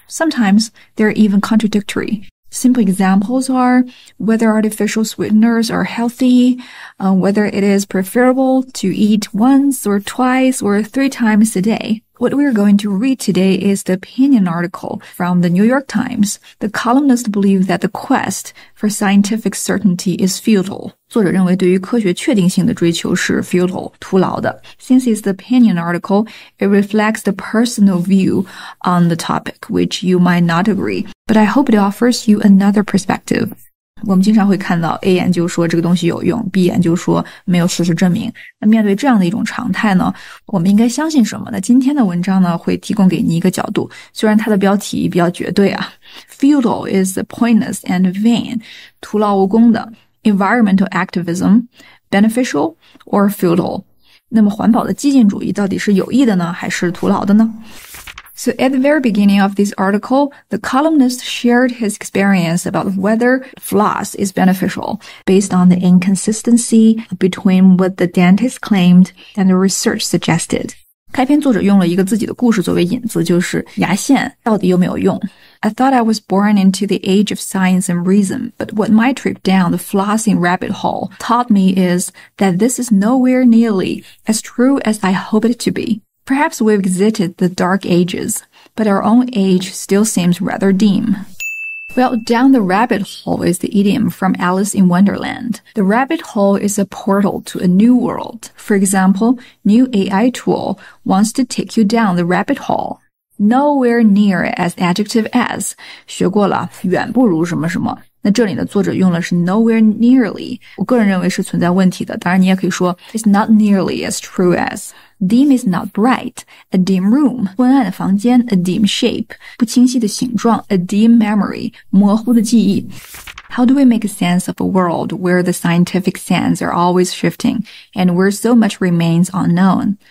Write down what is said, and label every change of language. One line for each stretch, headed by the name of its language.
English: Sometimes they're even contradictory. Simple examples are whether artificial sweeteners are healthy, whether it is preferable to eat once or twice or 3 times a day. What we're going to read today is the opinion article from the New York Times. The columnist believes that the quest for scientific certainty is futile.
Chinese: 作者认为对于科学确定性的追求是 futile, 徒劳的。
English: Since it's the opinion article, it reflects the personal view on the topic, which you might not agree. But I hope it offers you another perspective.
Chinese: 我们经常会看到 A 研究说这个东西有用， B 研究说没有事实证明。那面对这样的一种常态呢，我们应该相信什么呢？今天的文章呢会提供给你一个角度，虽然它的标题比较绝对啊。
English: Futile is pointless and vain,
Chinese: 徒劳无功的。
English: Environmental activism, beneficial or futile?
Chinese: 那么环保的激进主义到底是有益的呢，还是徒劳的呢？
English: So at the very beginning of this article, the columnist shared his experience about whether floss is beneficial based on the inconsistency between what the dentist claimed and the research suggested.
Chinese: 开篇作者用了一个自己的故事作为引子，就是牙线到底有没有用。
English: I thought I was born into the age of science and reason, but what my trip down the flossing rabbit hole taught me is that this is nowhere nearly as true as I hope it to be. Perhaps we've exited the dark ages, but our own age still seems rather dim. Well, down the rabbit hole is the idiom from Alice in Wonderland. The rabbit hole is a portal to a new world. For example, new AI tool wants to take you down the rabbit hole. Nowhere near as adjective as.
Chinese: 学过了，远不如什么什么。那这里呢，作者用的是
English: nowhere nearly，
Chinese: 我个人认为是存在问题的。当然你也可以说
English: it's not nearly as true as. Dim is not bright. A dim room.
Chinese: 昏暗的房间
English: a dim shape.
Chinese: 不清晰的形状
English: a dim memory.
Chinese: 模糊的记忆。
English: How do we make sense of a world where the scientific sands are always shifting and where so much remains unknown?